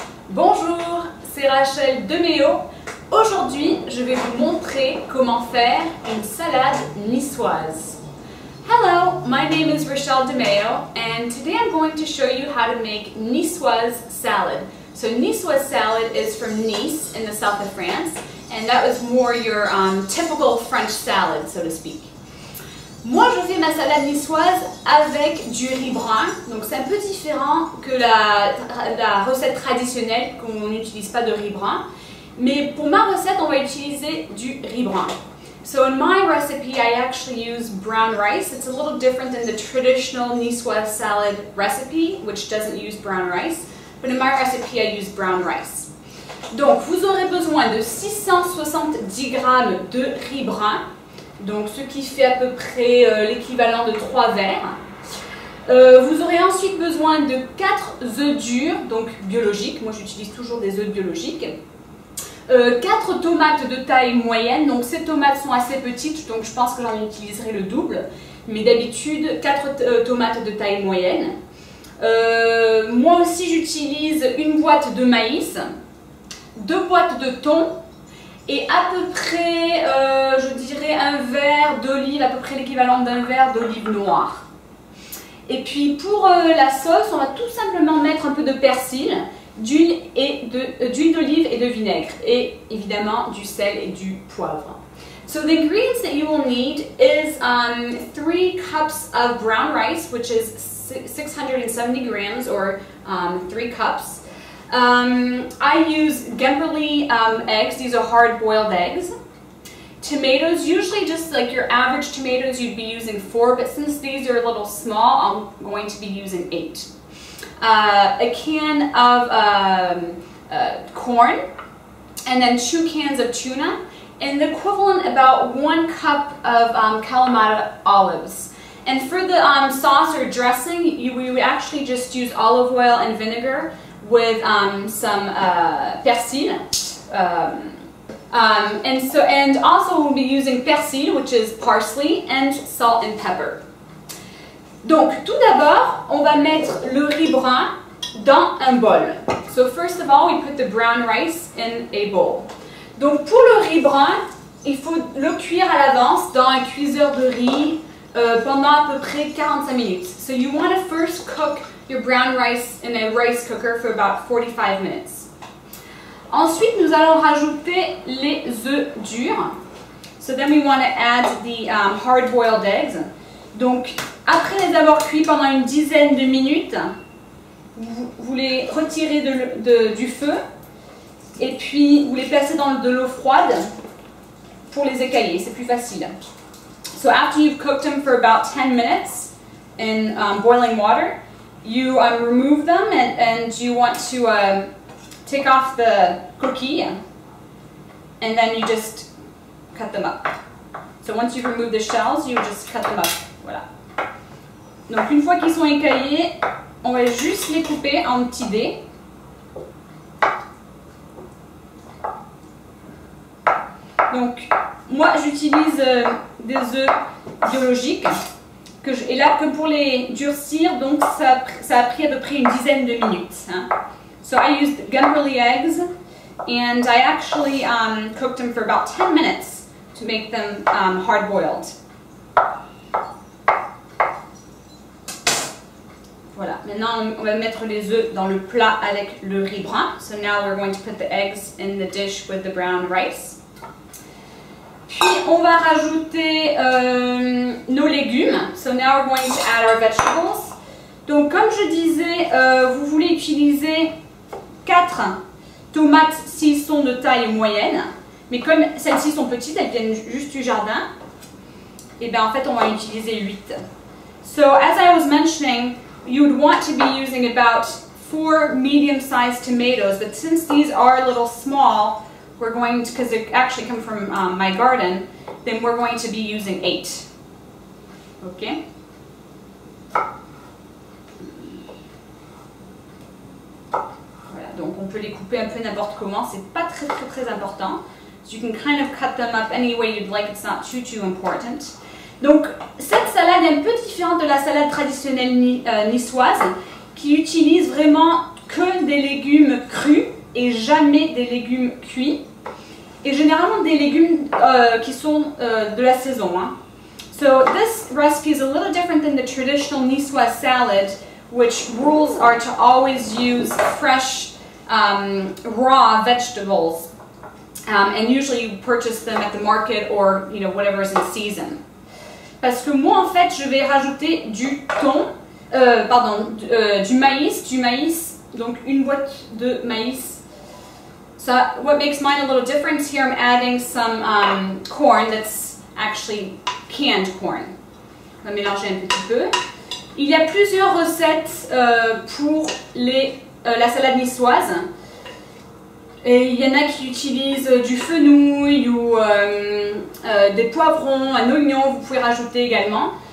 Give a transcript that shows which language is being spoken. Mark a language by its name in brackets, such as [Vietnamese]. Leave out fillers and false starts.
[French] Bonjour, c'est Rachel de Méo. Aujourd'hui, je vais vous montrer comment faire une salade niçoise. [English] Hello, my name is Rachel de Méo, and today I'm going to show you how to make niçoise salad. So niçoise salad is from Nice in the south of France, and that was more your typical French salad, so to speak. [French] Moi, je fais ma salade niçoise avec du riz brun, donc c'est un peu différent que la recette traditionnelle, qu'on n'utilise pas de riz brun. Mais pour ma recette, on va utiliser du riz brun. [English] So in my recipe, I actually use brown rice. It's a little different than the traditional niçoise salad recipe, which doesn't use brown rice. But in my recipe, I use brown rice. [French] Donc, vous aurez besoin de 670 grammes de riz brun. Donc ce qui fait à peu près l'équivalent de 3 verres. Vous aurez ensuite besoin de 4 œufs durs, donc biologiques, moi j'utilise toujours des œufs biologiques. 4 tomates de taille moyenne, donc ces tomates sont assez petites, donc je pense que j'en utiliserai le double. Mais d'habitude, 4 tomates de taille moyenne. Moi aussi j'utilise une boîte de maïs, 2 boîtes de thon, et à peu près, je dirais, un verre d'olive, à peu près l'équivalent d'un verre d'olive noire. Et puis pour la sauce, on va tout simplement mettre un peu de persil, d'huile d'olive et de vinaigre. Et évidemment du sel et du poivre. [English] So the ingredients that you will need is 3 cups of brown rice, which is 670 grams, or 3 cups. I use Gemberley eggs. These are hard-boiled eggs. Tomatoes, usually just like your average tomatoes, you'd be using 4, but since these are a little small, I'm going to be using 8. A can of corn, and then 2 cans of tuna, and the equivalent about 1 cup of Kalamata olives. And for the sauce or dressing, we would actually just use olive oil and vinegar with some persil, and also we'll be using persil, which is parsley, and salt and pepper. [French] Donc tout d'abord, on va mettre le riz brun dans un bol. [English] So first of all, we put the brown rice in a bowl. [French] Donc pour le riz brun, il faut le cuire à l'avance dans un cuiseur de riz pendant à peu près 45 minutes. [English] So you want to first cook your brown rice in a rice cooker for about 45 minutes. [French] Ensuite, nous allons rajouter les œufs durs. [English] So then we want to add the hard-boiled eggs. [French] Donc, après les avoir cuits pendant une dizaine de minutes, vous les retirez du feu et puis vous les placez dans de l'eau froide pour les écailler. C'est plus facile. [English] So after you've cooked them for about 10 minutes in boiling water, you remove them and you want to take off the coquille, and then you just cut them up. So once you've removed the shells, you just cut them up. [French] Voilà. Donc une fois qu'ils sont écaillés, on va juste les couper en petits dés. Donc moi j'utilise des œufs biologiques. Et là, que pour les durcir, donc ça a pris à peu près une dizaine de minutes. Hein. [English] So I used Gemberley eggs, and I actually cooked them for about 10 minutes to make them hard-boiled. [French] Voilà, maintenant on va mettre les œufs dans le plat avec le riz brun. [English] So now we're going to put the eggs in the dish with the brown rice. [French] Puis on va rajouter nos légumes. [English] So now we're going to add our vegetables. [French] Donc comme je disais, vous voulez utiliser 4 tomates s'ils sont de taille moyenne. Mais comme celles-ci sont petites, elles viennent juste du jardin, et bien en fait on va utiliser 8. [English] So as I was mentioning, you would want to be using about 4 medium-sized tomatoes, but since these are a little small, we're going to, because they actually come from my garden, then we're going to be using 8. Okay? [French] Voilà, donc on peut les couper un peu n'importe comment, c'est pas très important. [English] So you can kind of cut them up any way you'd like, it's not too important. [French] Donc cette salade est un peu différente de la salade traditionnelle niçoise, qui utilise vraiment que des légumes crus et jamais des légumes cuits. Et généralement des légumes qui sont de la saison. Hein. [English] So this recipe is a little different than the traditional niçoise salad, which rules are to always use fresh raw vegetables. And usually you purchase them at the market or whatever is in season. [French] Parce que moi en fait je vais rajouter du thon, du maïs, donc une boîte de maïs. [English] So what makes mine a little different here, I'm adding some corn that's actually canned corn. [French] On va mélanger un petit peu. Il y a plusieurs recettes pour la salade niçoise. Et il y en a qui utilisent du fenouil ou des poivrons, un oignon, vous pouvez rajouter également.